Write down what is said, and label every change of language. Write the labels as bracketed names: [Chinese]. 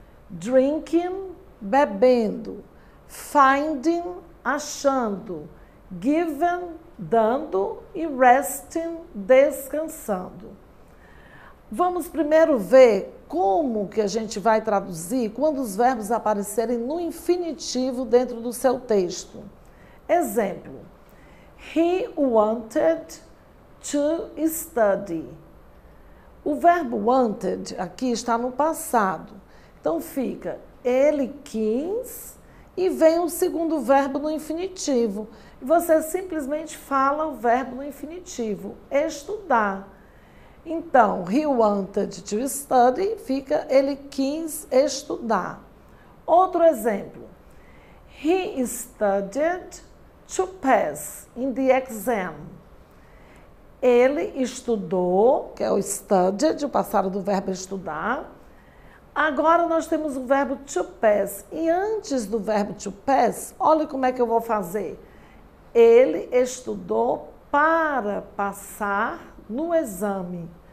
[Portuguese] Drinking, bebendo. Finding, achando. Given, dando e resting, descansando. Vamos primeiro ver como que a gente vai traduzir quando os verbos aparecerem no infinitivo dentro do seu texto. [English] Exemplo, he wanted to study. [Portuguese] O verbo wanted aqui está no passado. Então fica, ele quis e vem o segundo verbo no infinitivo. Você simplesmente fala o verbo no infinitivo, estudar. Então, [English] he wanted to study, [Portuguese] fica ele quis estudar. Outro exemplo, [English] he studied to pass in the exam. [Portuguese] Ele estudou, que é o studied, o passado do verbo estudar. Agora nós temos o verbo to pass. E antes do verbo to pass, olha como é que eu vou fazer. Ele estudou para passar no exame.